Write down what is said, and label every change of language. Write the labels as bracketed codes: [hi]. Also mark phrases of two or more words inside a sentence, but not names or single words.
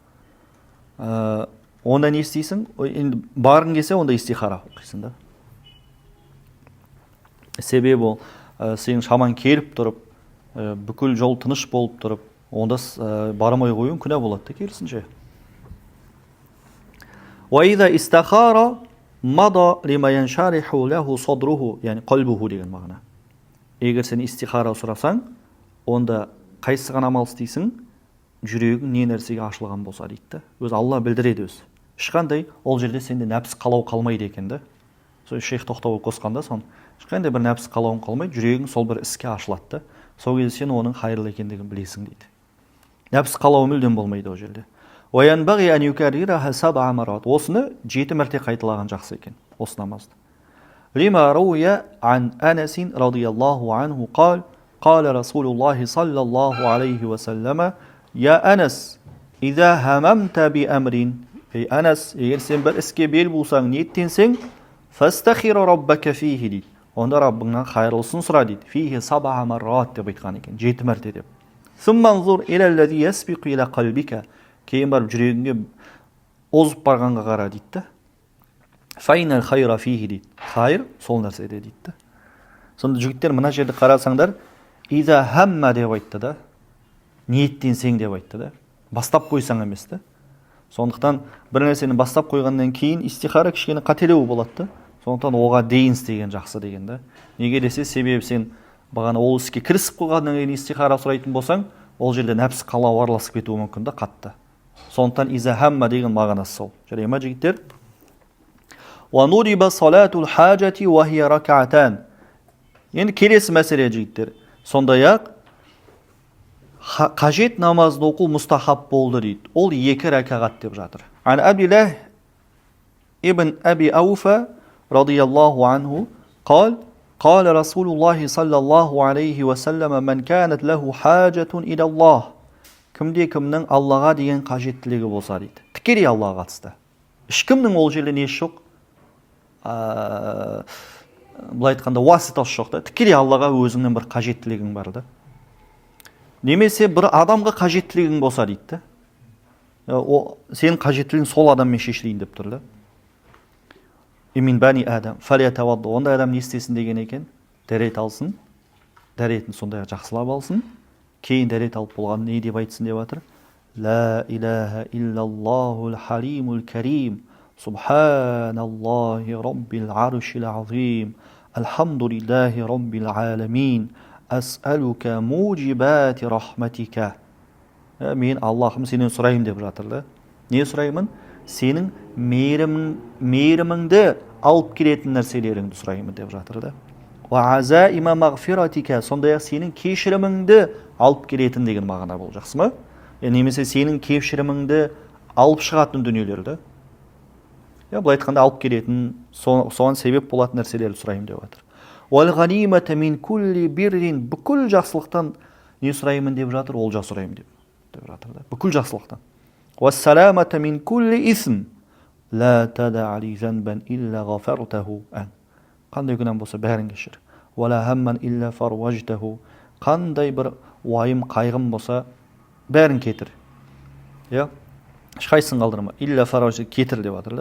[kk] Онда не істейсің? Енді барғың келсе, онда истихара оқисың да. Себебі ол сен шаман келіп тұрып, бүкіл жол тыныш болып тұрып, онда бармай қоюың күнә болады да керісінше. [ar] وَإِذَا إِسْتَخَارَ مَضَى لِمَا يَنْشَرِحُ لَهُ صَدْرُهُ, [kk] яғни qalbuhu деген мағына. Егер сен истихара сұрасаң, онда қайсыған амал істейсің? Жүрегің не нәрсеге ашылған болса дейді. Өз Алла білдіреді өз. Ешқандай ол жерде сенде нәпсі қалау қалмайды екен да. Сол шейх тоқтау қосқанда сон ешқандай бір нәпсі қалауың қалмайды, жүрегің сол бір іске ашылады да. Сол кезде сен оның хайырлы екендігін білесің дейді. Нәпсі қалау мүлдем болмайды ол жерде. [ar] وَيَنْبَغِي أَنْ يُكَرِّرَهَا 7 مرات. [kk] Осыны 7 мәрте қайталаған жақсы екен, осы намазды. [ar] لما روي عن أنس رضي الله عنه قال رسول الله صلى الله عليه وسلم يا أنس إذا هممت بأمر. [kk] Ей Анас, егер сен бір іске бел болсаң, ниеттенсең, [ar] فَاسْتَخِرَ رَبَّكَ فِيهِ дейді. [kk] Онда Раббыңнан хайырлысын сұра дейді. [ar] فِيهِ 7 مرات [kk] деп айтқан екен, 7 мәрте деп. [ar] ثُمَّ انظُرْ إِلَى الَّذِي يَسْبِقُ إِلَى قَلْبِكَ. [kk] Кейін барып жүрегіңе озып барғанға қара дейді. [ar] فَإِنَّ الْخَيْرَ فِيهِ дейді. [kk] Хайыр сол нәрседе дейді. Сонда жігіттер мына жерде қарасаңдар, [ar] إِذَا هَمَّ [kk] деп айтты да, ниеттенсең деп айтты да, бастап қойсаң емес та. Сондықтан бір нәрсені бастап қойғаннан кейін истихара кішкене қателеу болады. Сондықтан оға дейін істеген жақсы деген да. Неге десе, себебі сен бағана ол іске кірісіп қойғаннан кейін истихара сұрайтын болсаң, ол жерде нәпсі қалау араласып кетуі мүмкін да қатты. Сондықтан [ar] إذا هم [kk] деген мағынасы сол. Жарай ма жігіттер? [ar] وندب صلاة الحاجة وهي ركعتان. [kk] Енді келесі мәселе жігіттер. Сондай-ақ қажет намазды оқу мұстахаб болды дейді. Ол 2 рәкағат деп жатыр. [ar] عن عبد الله بن أبي أوفى رضي الله عنه قال رسول الله صلى الله عليه وسلم من كانت له حاجة إلى الله. [kk] Кімде кімнің Аллаға деген қажеттілігі болса дейді. Тікелей Аллаға қатысты. Ешкімнің ол жерде не жоқ? Былай айтқанда уаситасы жоқ та. Тікелей Аллаға өзіңнің бір қажеттілігің бар да. Немесе бір адамға қажеттілігің болса дейді. Сенің қажеттілігің сол адаммен шешілейін деп тұр да. [ar] أو من بني آدم فليتوضأ. [kk] Ондай адам не істесін деген екен? Дәрет алсын. Дәретін сондай жақсылап алсын. Кейін дәрет алып болған не деп айтсын деп жатыр? [ar] لا إله إلا الله الحليم الكريم. سبحان الله رب العرش العظيم. الحمد لله رب العالمين. أسألك موجبات رحمتك. [kk] Мен Аллахым сенен сұрайым деп жатыр да. Не сұраймын? Сенің мейіріміңді алып келетін нәрселеріңді сұраймын деп жатыр да. [ar] وعزائم مغفرتك. [kk] Сондай-ақ сенің кешіріміңді алып келетін деген мағына бұл, жақсы ма? Немесе сенің кешіріміңді алып шығатын дүниелер да. Бұл айтқанда алып келетін, соған себеп болатын нәрселерді сұраймын деп жатыр. [ar] والغنيمة من كل بر. [kk] Бүкіл жақсылықтан не сұраймын деп жатыр? Олжа сұраймын деп жатыр да. Бүкіл жақсылықтан. [ar] والسلامة من كل إثم لا تدع لي ذنبا إلا غفرته أن. [kk] Қандай күнәм болса бәрін кешір. [ar] ولا هما إلا فرجته. [kk] Қандай бір уайым қайғым болса бәрін кетір. Иә? Ешқайсысын қалдырма. [ar] إلا فرجته [kk] кетір деп жатыр да.